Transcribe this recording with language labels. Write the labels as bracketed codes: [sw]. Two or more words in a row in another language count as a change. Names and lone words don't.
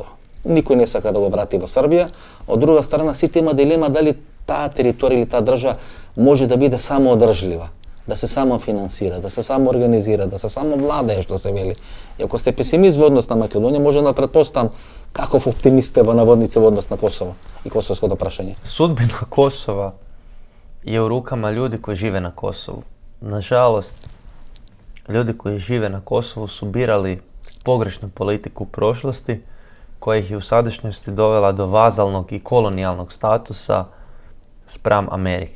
[mk] Никој не сака да го врати во Србија, од друга страна сите има дилема дали таа територија или таа држава може да биде самоодржлива, да се самофинансира, да се самоорганизира, да се самовладее, што се вели. И ако сте песимист во однос на Македонија, може да претпоставам каков оптимист сте во наводници во однос на Косово и косовското прашање. [hr] Sudbina Kosova je u rukama ljudi koji žive na Kosovu. Nažalost, ljudi koji žive na Kosovu su birali pogrešnu politiku u prošlosti koja ih je u sadašnjosti dovela do vazalnog i kolonijalnog statusa spram Amerike.